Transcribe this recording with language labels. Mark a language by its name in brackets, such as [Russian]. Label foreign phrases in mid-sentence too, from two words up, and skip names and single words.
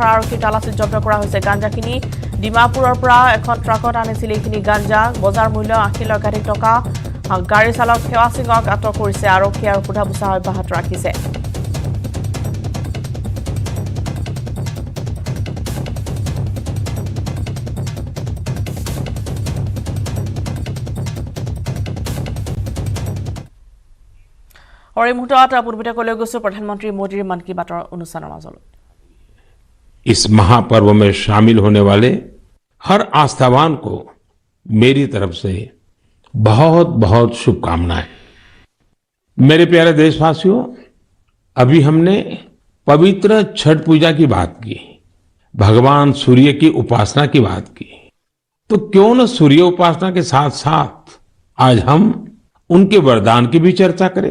[Assamese] আৰক্ষীৰ তালাচীত জব্দ কৰা হৈছে গাঞ্জাখিনি ডিমাপুৰৰ পৰা এখন ট্ৰাকত আনিছিল এইখিনি গাঞ্জা বজাৰ মূল্য 80 লক্ষাধিক টকা গাড়ী চালক সেৱা সিঙক আটক কৰিছে আৰক্ষী আৰু সোধা-পোছা অব্যাহত ৰাখিছে মুহূৰ্তত পূৰ্বতে কলৈ গৈছো প্ৰধানমন্ত্ৰী মোদীৰ মন কি বাতৰ অনুষ্ঠানৰ মাজলৈ [Hindi] इस महापर्व में शामिल होने वाले हर आस्थावान को मेरी तरफ से बहुत बहुत शुभकामनाएं। मेरे प्यारे देशवासियों, अभी हमने पवित्र छठ पूजा की बात की, भगवान सूर्य की उपासना की बात की, तो क्यों न सूर्य उपासना के साथ साथ आज हम उनके वरदान की भी चर्चा करें।